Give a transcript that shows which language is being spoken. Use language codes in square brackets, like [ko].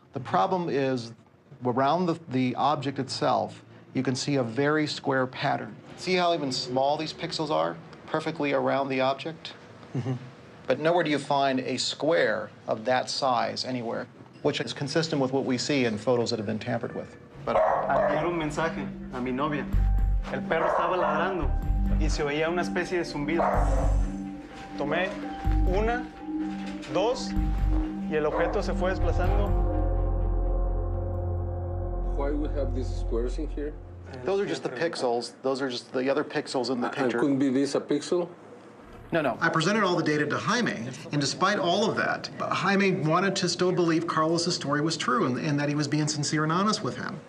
[en] The problem is around the object itself, you can see a very square pattern. See how even small these pixels are? Perfectly around the object? But nowhere do you find a square of that size anywhere, which is consistent with what we see in photos that have been tampered with. But [es] Enviar un mensaje a mi novia. El perro estaba ladrando y se oía una especie de zumbido. Tomé 1, 2 y el objeto se fue desplazando [en] why we have these squares in here? Those are just the pixels. Those are just the other pixels in the picture. Couldn't be this a pixel? No. I presented all the data to Jaime, and despite all of that, Jaime wanted to still believe Carlos's story was true and that he was being sincere and honest with him.